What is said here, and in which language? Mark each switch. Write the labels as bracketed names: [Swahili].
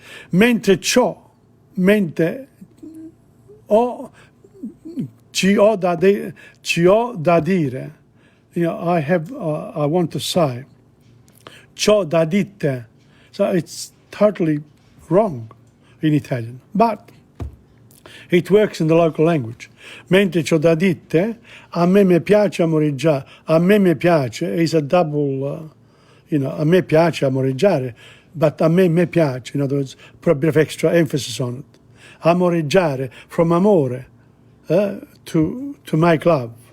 [Italian] Mentre ci ho da dire. [English] I want to say. [Italian] C'ho da dite. [English] So it's totally wrong in Italian. But it works in the local language. [Italian] Mentre c'ho da dite, a me piace amoreggiare. A me piace [English] is a double, [Italian] a me piace amoreggiare. [English] But [Italian] a me piace, [English] in other words, put a bit of extra emphasis on it. Amoreggiare, from amore, to make love.